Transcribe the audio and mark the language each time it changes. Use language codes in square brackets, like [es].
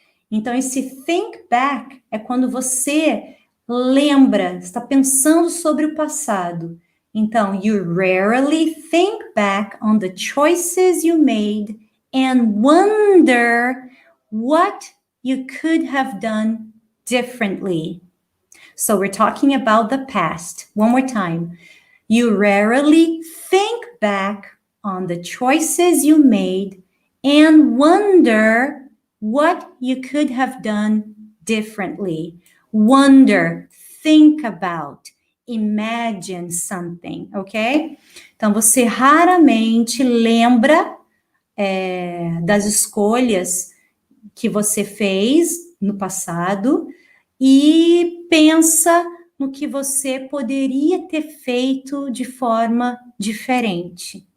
[pt] Então, esse think back é quando você lembra, está pensando sobre o passado. [en] Então, you rarely think back on the choices you made and wonder what you could have done differently. So, we're talking about the past. One more time. You rarely think back on the choices you made and wonder what you could have done differently. Wonder, think about, imagine something, ok? [pt] Então, você raramente lembra das escolhas que você fez no passado e pensa no que você poderia ter feito de forma diferente.